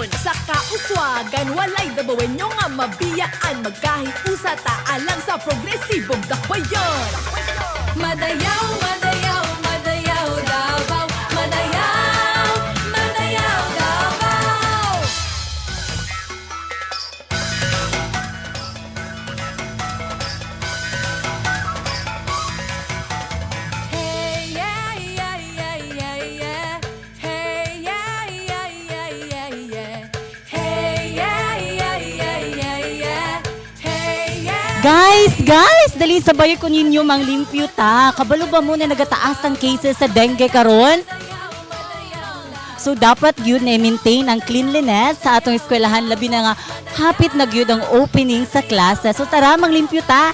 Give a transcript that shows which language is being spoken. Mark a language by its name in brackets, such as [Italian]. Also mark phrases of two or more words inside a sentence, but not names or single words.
[Cebuano] Sa kauswagan, walay dabawenyo nga mabiyaan. Magkahiusa taalang sa progresibong dakbayon. Madayaw, madayaw, madayaw Davao. Madayaw, madayaw Davao. [English] Hey yeah yeah yeah yeah yeah. Hey yeah yeah yeah yeah yeah. Hey yeah yeah yeah yeah yeah. Hey yeah. [Cebuano] Guys, dali sabay ko ninyo mang limpyo ta. Kabalo ba mo na nagataas ang cases sa dengue karon? So dapat yun na maintain ang cleanliness sa atong eskwelahan, labi na nga hapit na gyud ang opening sa klase. So tara mang limpyo ta.